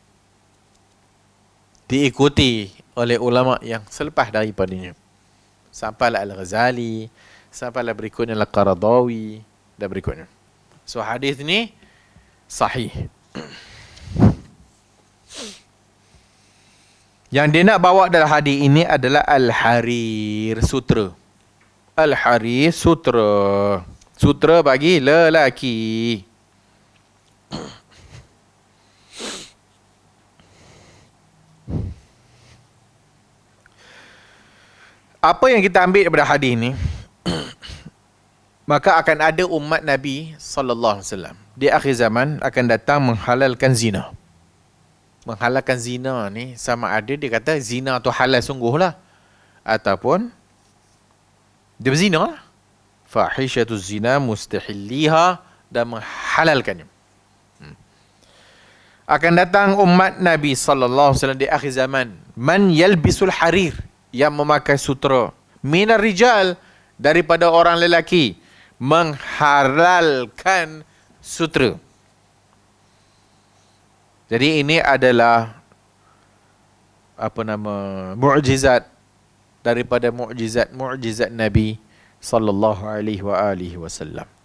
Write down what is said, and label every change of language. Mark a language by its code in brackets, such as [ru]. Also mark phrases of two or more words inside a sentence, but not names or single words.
[ms] Diikuti oleh ulama yang selepas daripadanya. Sampailah Al-Ghazali, sampailah berikutnya Al-Qaradawi dan berikutnya. So hadis ni sahih. Yang dia nak bawa dalam hadis ini adalah Al-Harir, sutra. Al-Harir, sutra. Sutra bagi lelaki. Apa yang kita ambil daripada hadis ni? Maka akan ada umat Nabi [ar] صلى الله عليه وسلم [ms] di akhir zaman akan datang menghalalkan zina. Menghalalkan zina ni sama ada dia kata zina tu halal sungguhlah ataupun dia berzina lah. [ar] فاحشة الزنا مستحليها [ms] dan menghalalkannya. Akan datang umat Nabi [ar] صلى الله عليه وسلم [ms] di akhir zaman [ar] من يلبس الحرير, [ms] yang memakai sutra, [ar] من الرجال, [ms] daripada orang lelaki, menghalalkan sutra. Jadi ini adalah mukjizat daripada mukjizat Nabi [ar] صلى الله عليه وسلم.